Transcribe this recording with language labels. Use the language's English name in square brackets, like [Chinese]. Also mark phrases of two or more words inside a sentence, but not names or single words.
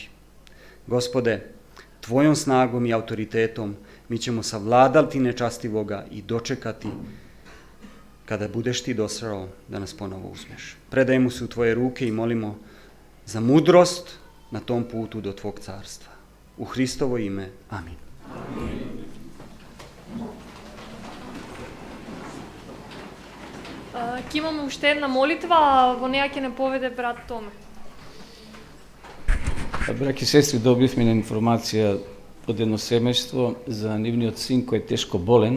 [Serbian] Gospode, tvojom snagom i autoritetom mi ćemo savladati nečastivoga i dočekati kada budeš ti dosrao da nas ponovo uzmeš. Predajemo se u tvoje ruke i molimo za mudrost na tom putu do tvog carstva. U Hristovo ime. Amin. [Macedonian] Ќе имаме уште една молитва, а во неја ќе не поведе брат Томе. Браќи и сестри, добивме на информација од едно семејство за нивниот син кој е тешко болен.